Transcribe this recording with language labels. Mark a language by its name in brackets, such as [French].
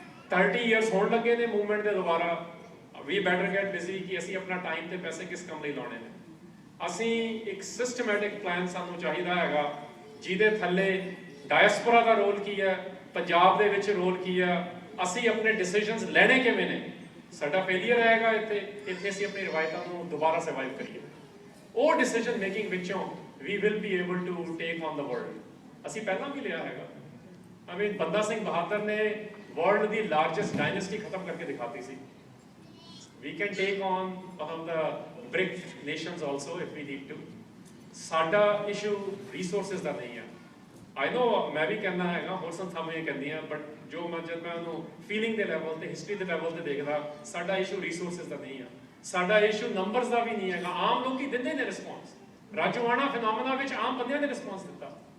[Punjabi] 30 years ਹੋਣ ਲੱਗੇ ਨੇ ਮੂਵਮੈਂਟ ਦੇ ਦੁਬਾਰਾ, [English] we better get busy [Punjabi] ਕਿ ਅਸੀਂ ਆਪਣਾ ਟਾਈਮ ਤੇ ਪੈਸੇ ਕਿਸ ਕੰਮ ਲਈ ਲਾਉਣੇ ਨੇ। ਅਸੀਂ ਇੱਕ ਸਿਸਟਮੈਟਿਕ ਪਲਾਨ ਸਾਨੂੰ ਚਾਹੀਦਾ ਹੈਗਾ ਜਿਹਦੇ ਥੱਲੇ ਡਾਇਸਪੋਰਾ ਦਾ ਰੋਲ ਕੀ ਹੈ, ਪੰਜਾਬ ਦੇ ਵਿੱਚ ਰੋਲ ਕੀ ਹੈ, ਅਸੀਂ ਆਪਣੇ ਡਿਸੀਜਨਸ ਲੈਣੇ ਕਿਵੇਂ ਨੇ। ਸਾਡਾ ਫੇਲੀਅਰ ਆਏਗਾ ਇੱਥੇ ਅਸੀਂ ਆਪਣੀ ਰਵਾਇਤਾਂ ਨੂੰ ਦੁਬਾਰਾ ਸਰਵਾਈਵ ਕਰੀਏ। ਉਹ ਡਿਸੀਜਨ ਮੇਕਿੰਗ ਵਿੱਚੋਂ [English] we will be able to take on the world। [Punjabi] ਅਸੀਂ ਪਹਿਲਾਂ ਵੀ ਲਿਆ ਹੈਗਾ। [English] I mean [Punjabi] ਬੰਦਾ ਸਿੰਘ ਬਹਾਦਰ ਨੇ ਵਰਲਡ ਦੀ ਲਾਰਜੈਸਟ ਡਾਇਨੈਸਟੀ ਖਤਮ ਕਰਕੇ ਦਿਖਾਤੀ ਸੀ। [English] We can take on one of the BRIC nations also if we need to। [Punjabi] ਸਾਡਾ ਇਸ਼ੂ ਰਿਸੋਰਸਸ ਦਾ ਨਹੀਂ ਹੈ। [English] I know [Punjabi] ਮੈਂ ਵੀ ਕਹਿੰਦਾ ਹੈਗਾ, ਹੋਰ ਸੰਸਥਾਵਾਂ ਇਹ ਕਹਿੰਦੀਆਂ, ਬਟ ਜੋ ਜਦ ਮੈਂ ਉਹਨੂੰ ਫੀਲਿੰਗ ਦੇ ਲੈਵਲ ਤੇ, ਹਿਸਟਰੀ ਦੇ ਲੈਵਲ ਤੇ ਦੇਖਦਾ, ਸਾਡਾ ਇਸ਼ੂ ਰਿਸੋਰਸਸ ਦਾ ਨਹੀਂ ਆ, ਸਾਡਾ ਇਸ਼ੂ ਨੰਬਰਸ ਦਾ ਵੀ ਨਹੀਂ ਹੈਗਾ। ਆਮ ਲੋਕੀ ਦਿੰਦੇ ਨੇ ਰਿਸਪੌਂਸ, ਰਾਜੋਆਣਾ ਫਿਨੋਮੀਨਾ ਵਿੱਚ ਆਮ ਬੰਦਿਆਂ ਨੇ ਰਿਸਪੌਂਸ ਦਿੱਤਾ।